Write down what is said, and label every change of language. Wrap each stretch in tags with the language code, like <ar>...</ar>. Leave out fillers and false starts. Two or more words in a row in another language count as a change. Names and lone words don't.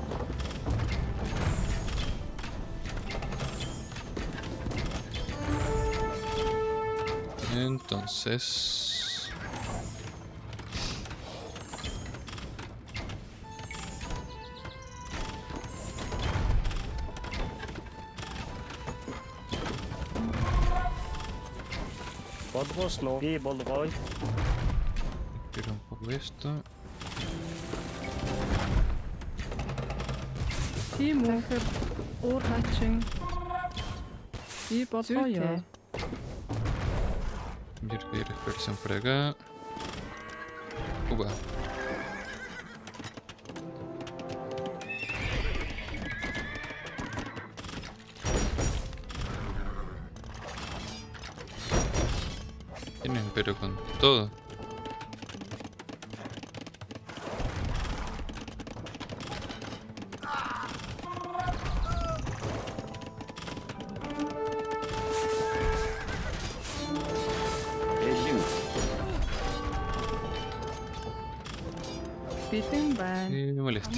<es>Entonces...</es> <mn>Болгоосноо. Би болгоё.</mn> <es>Quiero un poco esto.</es> <mn>Тиму, захир, уурхачин, би болгоё.</mn> <es>Quiero pedir expresión por acá. Upa. Tienen pero con todo.</es> <mn>Бэлэн. Бэлэн байна.</mn> <es>Y me molesta.</es>